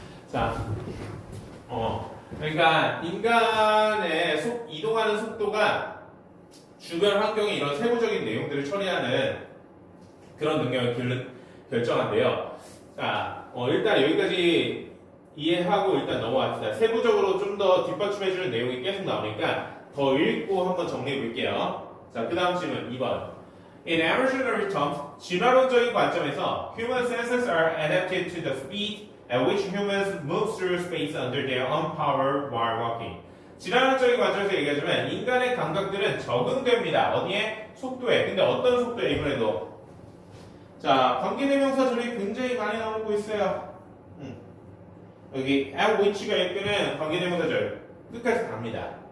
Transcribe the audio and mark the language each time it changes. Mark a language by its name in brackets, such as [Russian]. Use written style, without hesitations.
[Korean] 자, 그러니까 인간의 이동하는 속도가 주변 환경의 이런 세부적인 내용들을 처리하는 그런 능력을 결정한대요. 자, 일단 여기까지 이해하고 일단 넘어갑시다. 세부적으로 좀 더 뒷받침해주는 내용이 계속 나오니까 더 읽고 한번 정리해 볼게요. 자, 그 다음 질문 2번. [English] In evolutionary terms, [Korean] 진화론적인 관점에서 [English] human senses are adapted to the speed at which humans move through space under their own power while walking. [Korean] 진화론적인 관점에서 얘기하자면 인간의 감각들은 적응됩니다. 어디에? 속도에. 근데 어떤 속도에 이번에도? 자, 관계대명사절이 굉장히 많이 나오고 있어요. 여기 at which가 이끄는 관계대명사절 끝까지 갑니다.